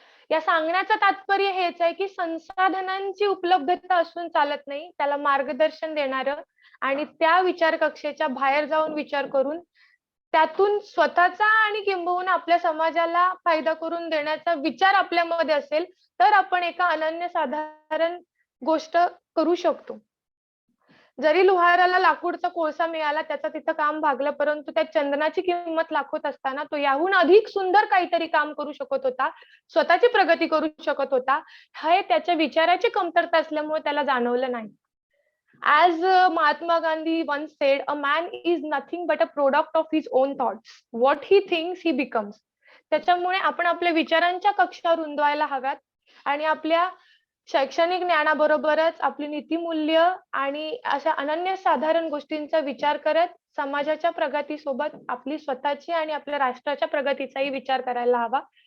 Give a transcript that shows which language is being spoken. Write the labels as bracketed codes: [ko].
[mr] या सांगण्याचं तात्पर्य हेच आहे की संसाधनांची उपलब्धता असून चालत नाही, त्याला मार्गदर्शन देणारं आणि त्या विचार कक्षेच्या बाहेर जाऊन विचार करून त्यातून स्वतःचा आणि किंबहुना आपल्या समाजाला फायदा करून देण्याचा विचार आपल्यामध्ये असेल तर आपण एका अनन्यसाधारण गोष्ट करू शकतो. जरी लोहाराला लाकूडचा कोळसा मिळाला, त्याचं तिथं काम भागलं, परंतु त्या चंदनाची किंमत लाखोत असताना तो याहून अधिक सुंदर काहीतरी काम करू शकत होता, स्वतःची प्रगती करू शकत होता. हे त्याच्या विचाराची कमतरता असल्यामुळे त्याला जाणवलं नाही. [en] As Mahatma Gandhi once said, a man is nothing but a product of his own thoughts. What he thinks, he becomes. [mr] त्याच्यामुळे आपण आपल्या विचारांच्या कक्षा रुंदवायला हव्यात आणि आपल्या शैक्षणिक ज्ञानाबरोबरच आपली नीतिमूल्य आणि अशा अनन्यसाधारण गोष्टींचा विचार करत समाजाच्या प्रगतीसोबत आपली स्वतःची आणि आपल्या राष्ट्राच्या प्रगतीचाही विचार करायला हवा.